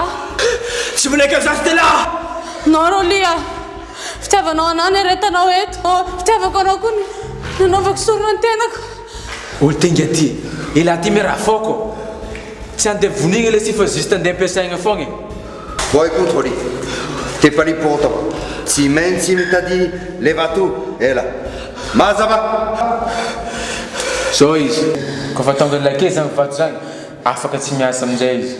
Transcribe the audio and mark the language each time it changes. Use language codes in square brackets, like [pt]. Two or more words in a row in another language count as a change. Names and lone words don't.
[mg] Tsy minaiky za ty lah. No Rolia. Fitiavanao anao ny aretanao eto. Fitiavako anao koa nanaovako sorona ny tenako. Olo tenga ty. Ila ty me raha foko. Tsy andeha vonigna le si fa juste andeha ampiasaigna foagna. [fr] Bon écoute Rodi, t'es pas libre pour autant. [mg] Tsy maintsy mitady levato, ela. Mazava. So izy kofa tonga lake zany vato zany afaka tsy miasa amin'izay izy.